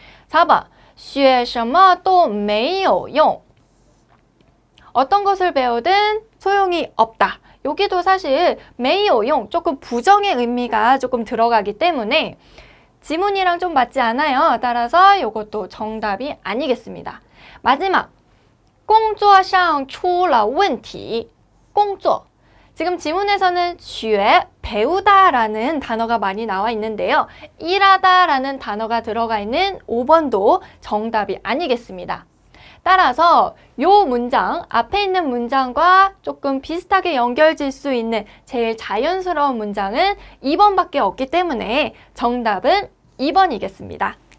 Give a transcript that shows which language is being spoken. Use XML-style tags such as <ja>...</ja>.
<zh>4번, 学什么都没有用.</zh> <ko>어떤 것을 배우든 소용이 없다. 여기도 사실</ko> <zh>没有用,</zh> <ko>조금 부정의 의미가 조금 들어가기 때문에 지문이랑 좀 맞지 않아요. 따라서 이것도 정답이 아니겠습니다.</ko> <zh>마지막, 工作上出了问题. 工作.</zh> <ko>지금 지문에서는 学, 배우다라는 단어가 많이 나와 있는데요. 일하다라는 단어가 들어가 있는 5번도 정답이 아니겠습니다. 따라서 이 문장, 앞에 있는 문장과 조금 비슷하게 연결질 수 있는 제일 자연스러운 문장은 2번밖에 없기 때문에 정답은 2번이겠습니다.</ko>